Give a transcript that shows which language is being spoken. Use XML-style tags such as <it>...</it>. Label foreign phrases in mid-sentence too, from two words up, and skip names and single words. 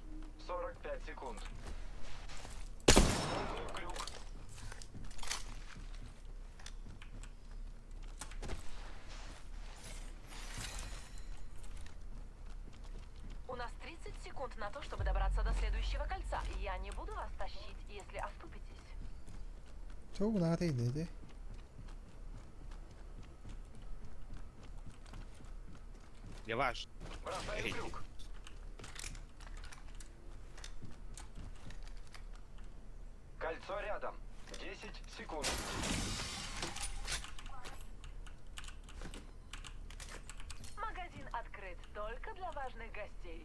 <ru>45 секунд. Крюк. У нас 30 секунд на то, чтобы добраться до следующего кольца. Я не буду вас тащить, если оступитесь.</ru> <tr>Çok neredeydi? Yavaş.</tr> <ru>Бросай крюк. Кольцо рядом. 10 секунд. Магазин открыт только для важных гостей.</ru>